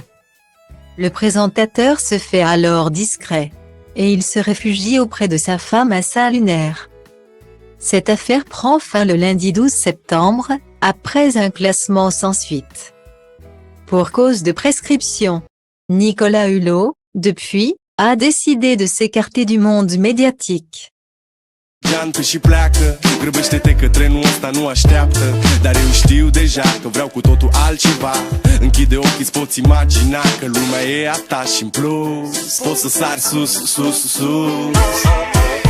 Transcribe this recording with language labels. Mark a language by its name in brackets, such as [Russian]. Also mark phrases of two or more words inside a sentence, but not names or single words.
[French] Le présentateur se fait alors discret, et il se réfugie auprès de sa femme à Saint-Lunaire. Cette affaire prend fin le lundi 12 septembre, après un classement sans suite. Pour cause de prescription, Nicolas Hulot, depuis, a décidé de s'écarter du monde médiatique. [Romanian] Geantă și pleacă, grăbește-te că trenul ăsta nu așteaptă. Dar eu știu deja că vreau cu totul altceva. Închide ochii, îți poți imagina că lumea e a ta și în plus poți să sari sus, sus, sus.